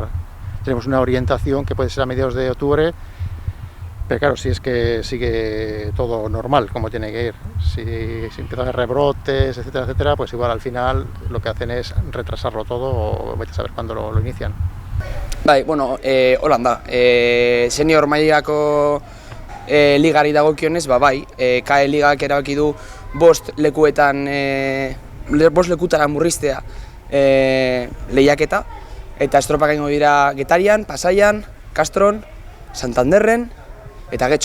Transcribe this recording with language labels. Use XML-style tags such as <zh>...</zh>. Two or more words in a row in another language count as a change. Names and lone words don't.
<es>Tenemos una orientación que puede ser a mediados de octubre, pero claro, si es que sigue todo normal, como tiene que ir. Si empiezan a haber rebrotes, etcétera, etcétera, pues igual al final lo que hacen es retrasarlo todo o vete a saber cuándo lo inician.</es> <eu>Bai, bueno, holan da. Senior mailako ligari dagokionez, bai, KAE ligak erabaki du 5 lekuetan 5 lekutara murriztea lehiaketa eta estropak egingo dira Getarian, Pasaian, Castron, Santanderren eta Getxon.</eu>